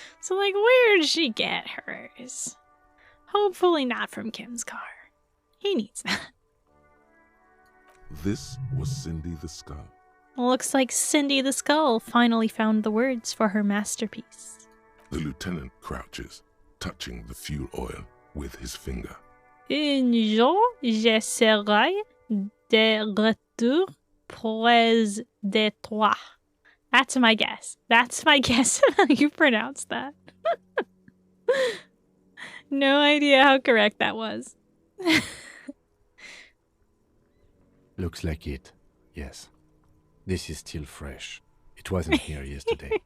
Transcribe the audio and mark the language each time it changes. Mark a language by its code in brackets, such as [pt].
[en] So, like, where'd she get hers? Hopefully not from Kim's car. He needs that. This was Cindy the Skull. Looks like Cindy the Skull finally found the words for her masterpiece. The lieutenant crouches, touching the fuel oil with his finger. [fr] Un jour, je serai de retour près de toi. [en] That's my guess. That's my guess of how you pronounce that. No idea how correct that was. Looks like it. Yes. This is still fresh. It wasn't here yesterday.